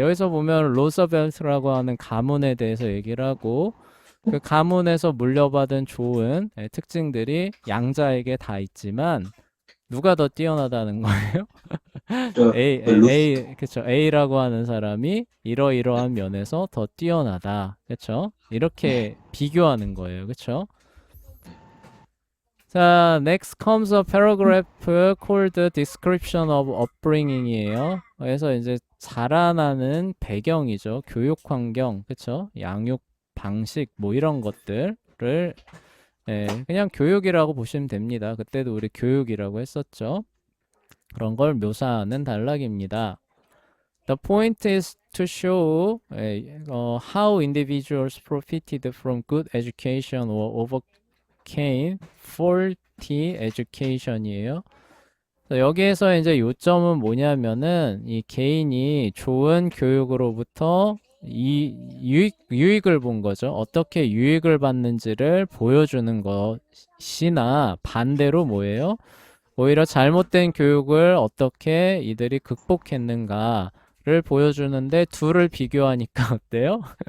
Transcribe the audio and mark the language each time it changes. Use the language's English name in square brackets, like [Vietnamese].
[Korean] 여기서 보면 로스벨트라고 하는 가문에 대해서 얘기를 하고 그 가문에서 물려받은 좋은 특징들이 양자에게 다 있지만 누가 더 뛰어나다는 거예요? 루스. 그쵸. A라고 하는 사람이 네, 이러이러한 면에서 더 뛰어나다. 그쵸? 네, 이렇게 비교하는 거예요. 그쵸? 네. [English] 자, next comes a paragraph called description of upbringing이에요. [Korean] 그래서 이제 자라나는 배경이죠. 교육 환경, 그쵸? 양육 방식, 뭐 이런 것들을 그냥 교육이라고 보시면 됩니다. 그때도 우리 교육이라고 했었죠. 그런 걸 묘사하는 단락입니다. [English] The point is to show how individuals profited from good education or overcame faulty education이에요. [Korean] 여기에서 이제 요점은 뭐냐면은 이 개인이 좋은 교육으로부터 이 유익을 본 거죠. 어떻게 유익을 받는지를 보여주는 것이나 반대로 뭐예요? 오히려 잘못된 교육을 어떻게 이들이 극복했는가를 보여주는데 둘을 비교하니까 어때요?